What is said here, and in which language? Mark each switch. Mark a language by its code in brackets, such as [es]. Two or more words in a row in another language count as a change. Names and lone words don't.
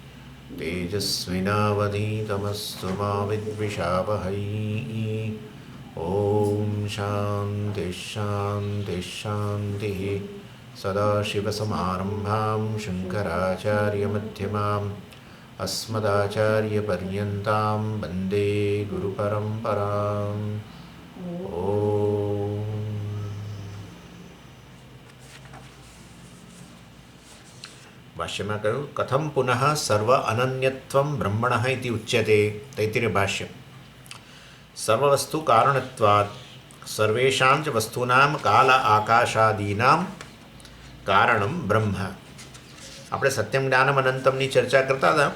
[sa] तेजस्विनावधीतमस्तु मा विद्विषावहै ॐ शान्तिः शान्तिः शान्तिः सदाशिवसमारम्भां शङ्कराचार्यमध्यमाम् अस्मदाचार्यपर्यन्तां वन्दे गुरुपरम्पराम् ॐ [gu] ભાષ્યમાં કહ્યું [sa] કથમ પુનઃ સર્વ અનન્યત્વમ બ્રહ્મણઃ ઇતિ ઉચ્યતે તૈત્તિરીય ભાષ્ય સર્વવસ્તુ કારણત્વાत् સર્વેષાં ચ વસ્તુનાં કાલ આકાશાદીનાં કારણમ બ્રહ્મ. [gu] આપણે [sa] સત્યમ જ્ઞાનમ અનંતમની [gu] ચર્ચા કરતા હતા.